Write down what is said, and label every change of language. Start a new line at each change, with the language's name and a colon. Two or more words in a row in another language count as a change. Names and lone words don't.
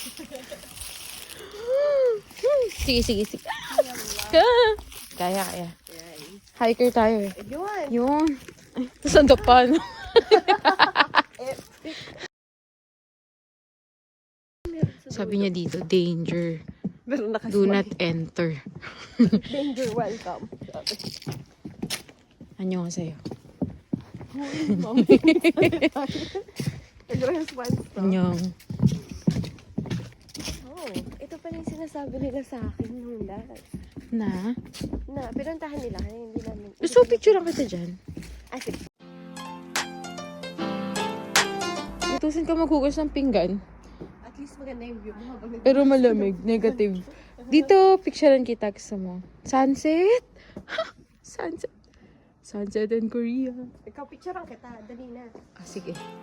Filipino: Sige. Kaya. Hiker tayo eh. Yun. Ay, tapos ang dapan. Sabi niya dito,
English: danger. Do not enter. Danger, welcome.
Filipino: Anyo nga sa'yo. Anyong. Oh, ito pa yung sinasabi nila sa akin nung last. Na? Na, pinuntahan nila, hindi namin. So, picture lang kita dyan. Ah, sige. Utusin ka maghugas ng pinggan. At least maganda yung view mo habang Pero malamig. Negative. Dito, picturean kita. Gusto mo.
English: Sunset? Sunset. Sunset in Korea.
Filipino: ikaw picturean kita. Dali na. Ah, sige.